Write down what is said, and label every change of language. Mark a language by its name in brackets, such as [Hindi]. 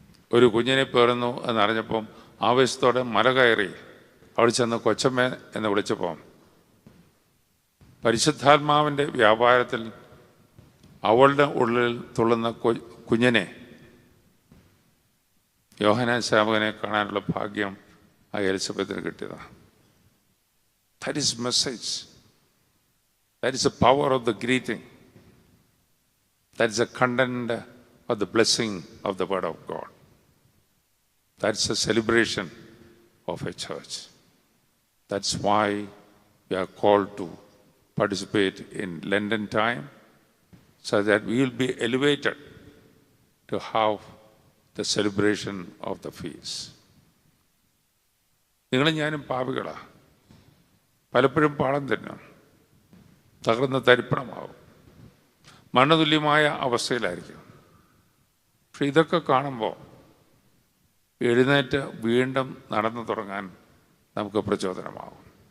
[Malayalam] ഒരു കുഞ്ഞിനെ പേറുന്നു എന്നറിഞ്ഞപ്പം ആവേശത്തോടെ മല കയറി അവിടെ ചെന്ന് കൊച്ചമ്മ എന്ന് വിളിച്ചപ്പം പരിശുദ്ധാത്മാവിൻ്റെ വ്യാപാരത്തിൽ അവളുടെ ഉള്ളിൽ തുള്ളുന്ന കുഞ്ഞിനെ, യോഹന്നാൻ സ്നാപകനെ കാണാനുള്ള ഭാഗ്യം ആ എലിസബത്തിന് കിട്ടിയതാണ്. [English] That is message. That is the power of the greeting. That is the content of the blessing of the word of God. That's a celebration of a church. That's why we are called to participate in Lenten time, so that we will be elevated to have the celebration of the feast. [Malayalam] നിങ്ങളും ഞാനും പാപികളാണ്. പലപ്പോഴും പാളം തന്നെ തകർന്ന് തരിപ്പണമാവും, മണ്ണുതുല്യമായ അവസ്ഥയിലായിരിക്കും. പക്ഷെ ഇതൊക്കെ കാണുമ്പോൾ എഴുന്നേറ്റ് വീണ്ടും നടന്നു തുടങ്ങാൻ നമുക്ക് പ്രചോദനമാകും.